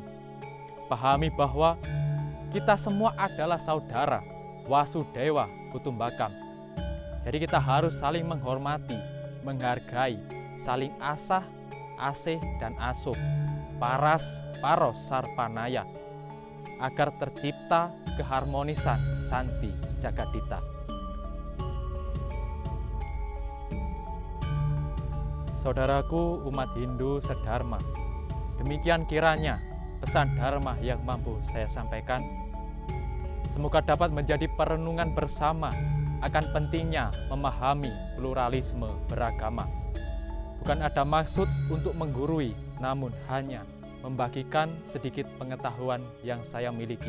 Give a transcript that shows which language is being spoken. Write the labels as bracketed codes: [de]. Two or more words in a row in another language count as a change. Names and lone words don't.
[id] Pahami bahwa kita semua adalah saudara, [sa] Wasudewa Kutumbakam. [id] Jadi kita harus saling menghormati, menghargai, saling asah, asih, dan asuh, [ban] paras, paros, sarpanaya, [id] agar tercipta keharmonisan santi jagadita. Saudaraku umat Hindu sedharma, demikian kiranya pesan dharma yang mampu saya sampaikan. Semoga dapat menjadi perenungan bersama akan pentingnya memahami pluralisme beragama. Bukan ada maksud untuk menggurui, namun hanya membagikan sedikit pengetahuan yang saya miliki.